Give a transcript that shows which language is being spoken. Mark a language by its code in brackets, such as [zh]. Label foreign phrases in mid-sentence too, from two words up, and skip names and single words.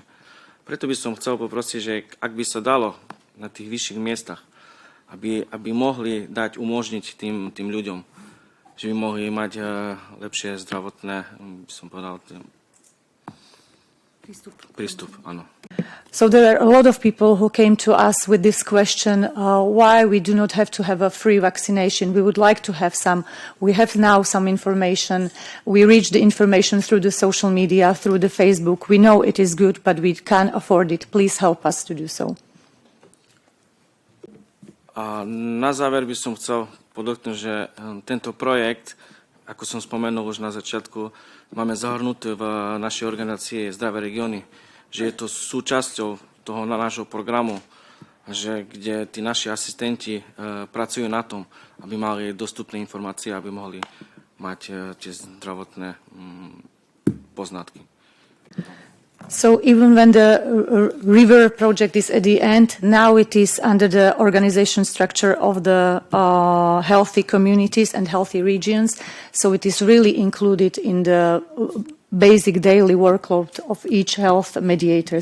[sk] Preto by som chcel poprosiť, že ak by sa dalo na tých vyšších miestach, aby mohli umožniť tým ľuďom, že by mohli mať lepšie zdravotné, by som povedal, prístup, áno. [en] So there are a lot of people who came to us with this question, why we do not have to have a free vaccination. We would like to have some. We have now some information. We reach the information through the social media, through the Facebook. We know it is good, but we can't afford it. Please help us to do so. [sk] A na záver by som chcel podotknúť, že tento projekt, ako som spomenul už na začiatku, máme zahrnuté v našej organizácii Zdravé regióny, že je to súčasťou toho nášho programu, kde tí naši asistenti pracujú na tom, aby mali dostupné informácie, aby mohli mať tie zdravotné poznatky. [en] So even when the river project is at the end, now it is under the organization structure of the healthy communities and healthy regions. So it is really included in the basic daily workload of each health mediator.